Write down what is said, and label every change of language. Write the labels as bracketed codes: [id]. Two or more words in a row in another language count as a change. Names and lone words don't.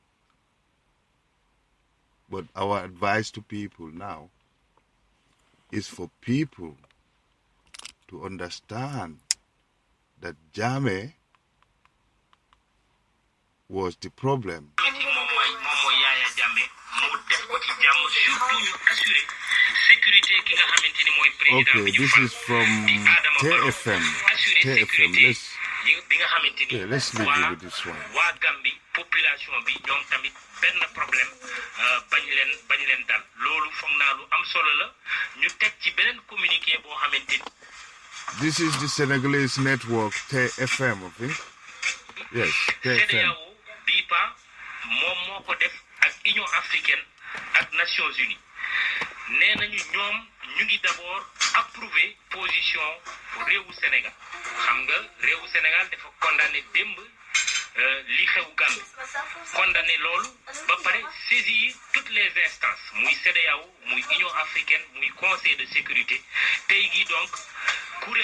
[en] But our advice to people now is for people to understand that Jammeh was the problem. Okay, this is from TFM. Let's leave you with this one. [wo] Population bi ñom tamit ben problème bañ leen dal lolu fogg na lu am solo la ñu tek ci benen communiqué bo xamanteni. [en] This is the Senegalese network TFM, okay? Yes, TFM. [wo] BIPA mom moko def ak Union africaine ak Nations Unies. Nenañu ñom ñu ngi [fr] d'abord approuver position [wo] réewu Sénégal. Xam nga réewu Sénégal dafa condamner demb li xew Gambie condamné loolu ba pare [fr] saisir toutes les instances [wo] muy CEDEAO muy Union africaine muy Conseil de sécurité tey gi donc kuréel